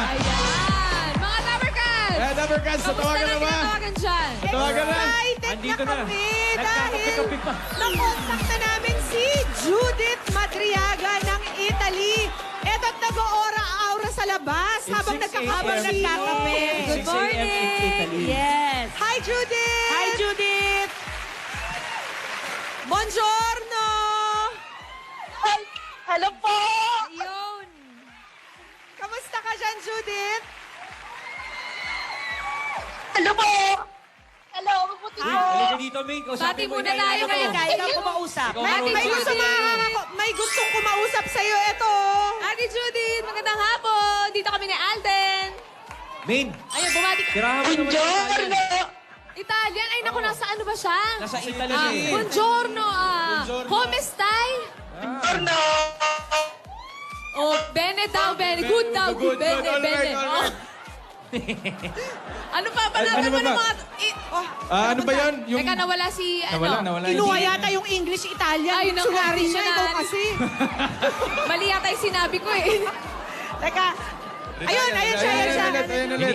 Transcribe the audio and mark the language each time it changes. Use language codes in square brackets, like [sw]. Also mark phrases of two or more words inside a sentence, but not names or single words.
[tl] Ayan. Mga Dabbercats. Dabber Cats, tatawagan na ba? Tatawagan dyan. Tatawagan na. Excited Andito na na. kami dahil Nagkakape-kape pa. nakontak na namin si Judith Madriaga ng Italy. Eto't nag-aura sa labas habang 6 a.m. nagkakape. [en] Good 6 a.m. in morning! Italy. [tl] Yes! Hi, Judith! Hi, Judith! Buongiorno! Hello po! Ayun. Kamusta ka dyan, Judith? Hello po! Hello, mabuti po! Halika dito, May. Bati Kausapin mo muna yung tayo kailangan ngayon. ko. Kaya ikaw kumausap. Ikaw May, marunong may, gusto sumagot. may gustong kumausap sa'yo. Ito. Ate Judith, magandang hapon. Dito kami ni Alden. Main, Ayun, bumati ka. tirahan mo naman yung Italian. Buongiorno! Italian? Ay, naku, nasa ano ba siya? Nasa Italy siya eh. Buongiorno. Buongiorno. [it] Come stai? Buongiorno! [tl] Oh, bene daw, bene. Good daw, good. Bene, [en] All right, [tl] bene. [en] all right. [tl] Ano pa? Panabi Ano mo ba ng ba? mga... Ano ba yan? Yung... Teka, nawala si... Nawala. Kinuha yata yung English-Italian. Ay, naku, Tsunami niya, ikaw dictionary. kasi. Mali yata yung sinabi ko eh. Teka. Ayun siya. Ayan ulit.